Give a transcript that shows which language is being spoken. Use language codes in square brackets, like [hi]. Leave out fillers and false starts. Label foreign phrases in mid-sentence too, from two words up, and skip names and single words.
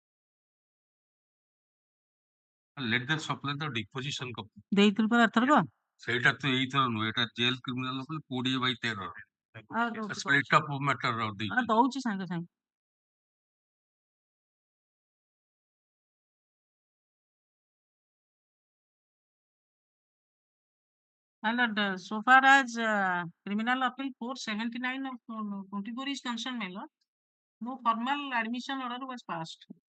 [en] Let them supply the deposition copy. [or] ଦେଇଥିଲୁ ପରା ଏଥରକ ସେଇଟା ତ ଏଇଥର ନୁହେଁ, ଏଟା [en] jail criminal [or] 20/13 [en] split of matter [or] ଦେଇଛି। ଦଉଛି ସାଙ୍ଗେ ସାଙ୍ଗେ। [en] And so far as criminal appeal 479 of 24 is concerned, my lord, no formal admission order was passed.